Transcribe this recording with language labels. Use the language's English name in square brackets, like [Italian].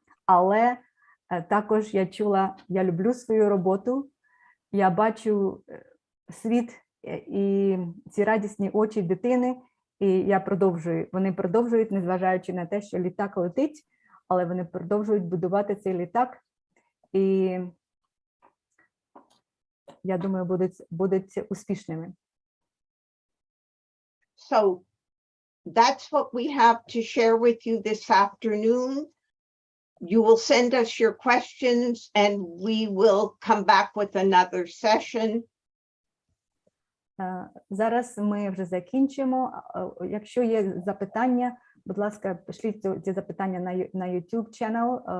[Ukrainian] Але також я чула, я люблю свою роботу, я бачу світ і ці радісні очі дитини, і я продовжую. Вони продовжують, незважаючи на те, що літак летить, але вони продовжують будувати цей літак. І я думаю, будуть успішними. [English] So that's what we have to share with you this afternoon. You will send us your questions and we will come back with another session. [Ukrainian] Зараз ми вже закінчимо. Якщо є запитання, будь ласка, пішліть ці запитання на YouTube channel.